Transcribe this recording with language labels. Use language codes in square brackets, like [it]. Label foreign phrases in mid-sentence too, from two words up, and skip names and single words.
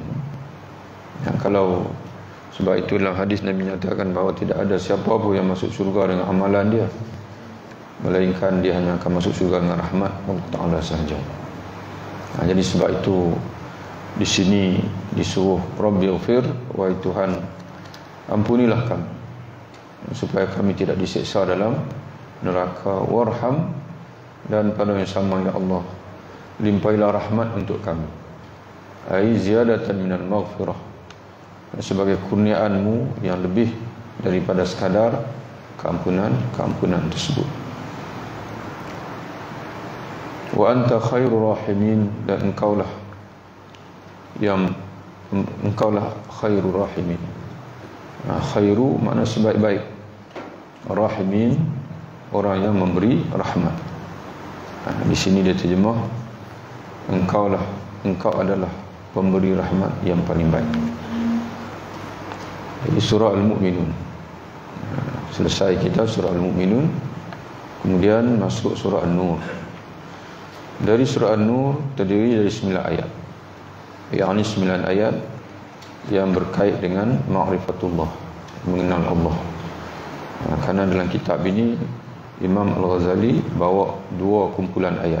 [ms] Kalau sebab itu dalam hadis Nabi nyatakan bahawa tidak ada siapa pun yang masuk syurga dengan amalan dia, melainkan dia hanya akan masuk syurga dengan rahmat Allah Ta'ala sahaja. Jadi sebab itu di sini disuruh [ar] Rabbi ighfir, [ms] wahai Tuhan, ampunilah kami supaya kami tidak disiksa dalam neraka, warham, dan pada yang sama ya Allah, limpailah rahmat untuk kami, [ar] ai ziyadatan minal maghfirah, [ms] sebagai kurniaanmu yang lebih daripada sekadar keampunan tersebut. [ar] Wa anta khairur rahimin, [ms] dan engkaulah [ar] khairur rahimin. [ms] Khairu makna sebaik-baik, rahimin orang yang memberi rahmat. Di sini dia terjemah engkau adalah pemberi rahmat yang paling baik. Jadi surah Al-Mu'minun, selesai kita surah Al-Mu'minun, kemudian masuk surah An-Nur. Dari surah An-Nur terdiri dari 9 ayat, yakni 9 ayat yang berkait dengan ma'rifatullah, mengenal Allah. Kerana dalam kitab ini Imam Al-Ghazali bawa dua kumpulan ayat.